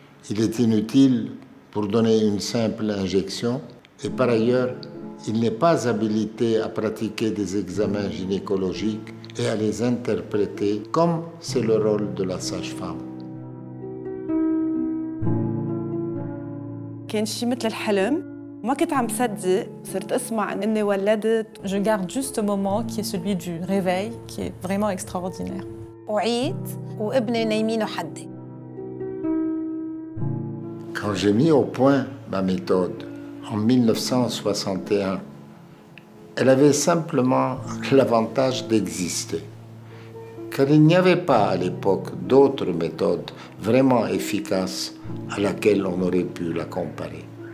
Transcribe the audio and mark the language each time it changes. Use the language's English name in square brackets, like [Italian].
[French] Il est inutile pour donner une simple injection et par ailleurs, il n'est pas habilité à pratiquer des examens gynécologiques et à les interpréter comme c'est le rôle de la sage-femme. [Arabic] كان شي مثل الحلم ما كنت عم صدق صرت اسمع اني ولدت. [French] Je garde juste ce moment qui est celui du réveil, qui est vraiment extraordinaire. [Arabic] وعيت وابني نايمينه حدي. [French] Quand j'ai mis au point ma méthode en 1961, elle avait simplement l'avantage d'exister, car il n'y avait pas à l'époque d'autres méthodes vraiment efficaces à laquelle on aurait pu la comparer.